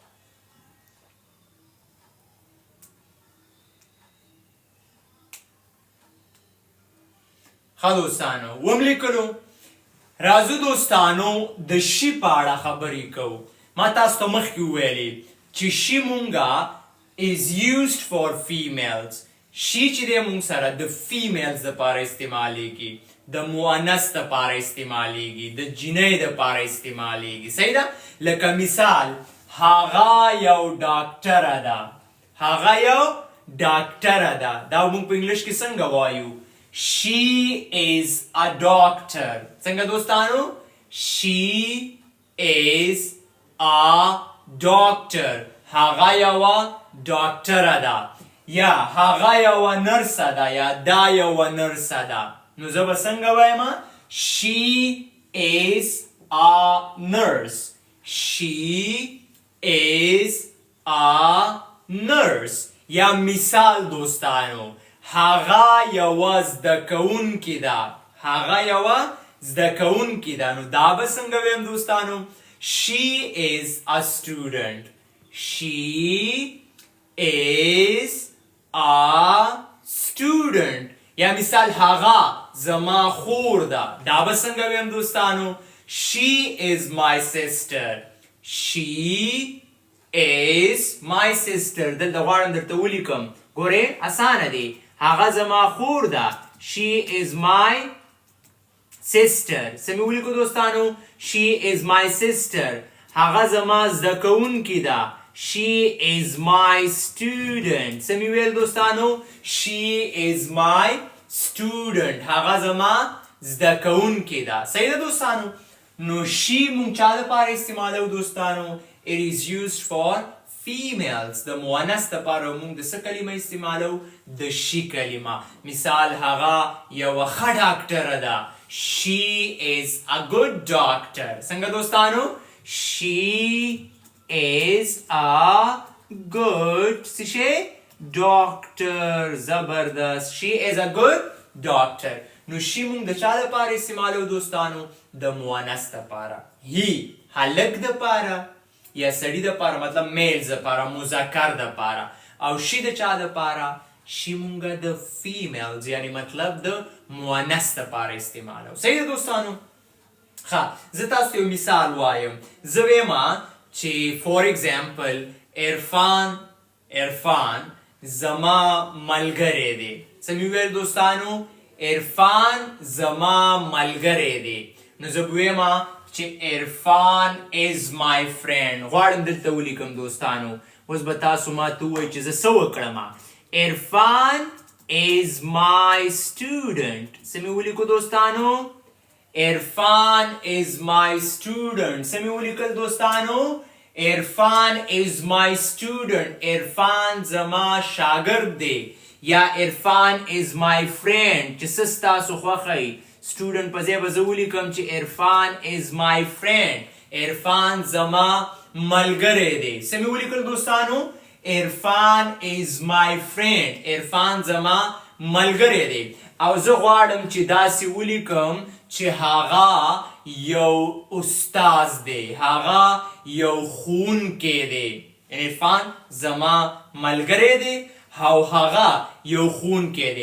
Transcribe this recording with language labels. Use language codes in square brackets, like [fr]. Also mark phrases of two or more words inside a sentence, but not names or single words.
[ps] ښه دوستانو وملیکلو. راځو دوستانو د شي په اړه خبرې کوو. ما تاسو ته مخکې وویلې چې شي مونږه [en] is used for females. [ps] شي چې دی مونږ سره د فیمیلز دپاره استعمالیږي، د مؤنث دپاره استعمالیږي، د جنۍ دپاره استعمالیږي. صحیح ده؟ لکه مثال هغه یو ډاکټره ده، هغه یو ډاکټره ده. دا مونږ په انګلش کې څنګه وایو؟ [en] she is a doctor. [ps] څنګه دوستانو؟ [en] she is a doctor. [ps] هغه یوه ډاکټره ده یا هغه یوه نرسه ده یا دا یوه نرسه ده. نو زه به څنګه وایم؟ [en] she is a nurse. she is a nurse. [ps] یا مثال دوستانو هغه یوه زده کوونکې ده، هغه یوه زده کوونکې ده. نو دا به څنګه ویم دوستانو؟ [en] she is a student. she is a student. [ps] یا مثال هغه زما خور ده، دا به څنګه ویم دوستانو؟ [en] she is my sister. she is my sister. [ps] دلته غواړم درته ولیکم، ګورې اسانه دی. هغه زما خور ده. [en] she is my sister. [ps] سمې ولیکو دوستانو؟ [en] she is my sister. [ps] هغه زما زده کوونکې ده. [en] she is my student. [ps] سمې ویل دوستانو؟ [en] she is my student. [ps] هغه زما زده کوونکې ده. صحیح ده دوستانو؟ نو شي مونږ چا دپاره استعمالو دوستانو؟ [en] it is used for females. [ps] د مؤنث دپاره مونږ د څه کلمه استعمالو؟ د شي کلمه. مثال هغه یوه ښه ډاکټره ده. [en] she is a good doctor. [ps] څنګه دوستانو؟ [en] she is a good doctor. زبردست. she is a good doctor. [ps] نو شي مونږ د چا دپاره استعمالو دوستانو؟ د مؤنث دپاره. هی هلک دپاره یا سړي دپاره، مطلب میلز دپاره، مذکر دپاره. او شي د چا دپاره؟ شي مونږه د فیمیلز یعنی مطلب د مؤنث دپاره استعمالو. صحیح ده دوستانو؟ ښه زه تاسو ته یو مثال وایم. زه ویمه چې [en] for example [ps] عرفان زما ملګری دی. څه مې ویل دوستانو؟ عرفان زما ملګری دی. نو زه به ویمه چې عرفان [en] is my friend. [ps] غواړم دلته ولیکم دوستانو اوس به تاسو ما ته ووایئ چې زه څه وکړم. [en] عرفان is my student. [ps] څه مې ولیکو دوستانو؟ عرفان [en] is my student. [ps] څه مې ولیکل دوستانو؟ عرفان [en] is my student. [ps] عرفان زما شاګرد دی. یا عرفان [en] is my friend. [ps] چې څه ستاسو خوښه وي. student په ځای به زه ولیکم چې عرفان [en] is my friend. [ps] عرفان زما ملګری دی. څه مې ولیکل دوستانو؟ عرفان is my friend. عرفان زما ملګری دی. او زه غواړم چې داسې ولیکم چې هغه یو استاد دی. هغه یو ښوونکی دی. عرفان زما ملګری دی او هغه یو ښوونکی دی.